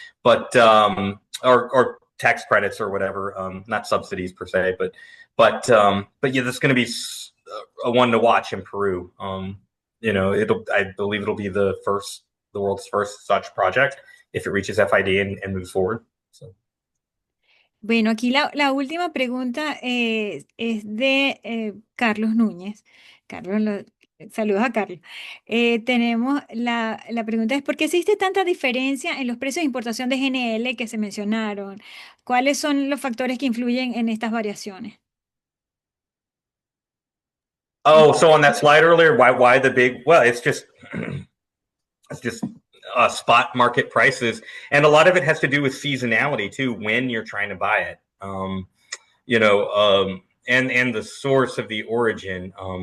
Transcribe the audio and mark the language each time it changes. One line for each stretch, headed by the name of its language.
English: But or tax credits or whatever, not subsidies per se, but yeah, that's going to be a one to watch in Peru. You know, I believe it'll be the world's first such project if it reaches FID and moves forward. So.
Spanish: Bueno, aquí la última pregunta es de Carlos Núñez. Carlos, saludos a Carlos. Tenemos la pregunta es, ¿por qué existe tanta diferencia en los precios de importación de GNL que se mencionaron? ¿Cuáles son los factores que influyen en estas variaciones?
English: Oh, so on that slide earlier, why the big? Well, it's just spot market prices, and a lot of it has to do with seasonality too, when you're trying to buy it. You know, and the source of the origin.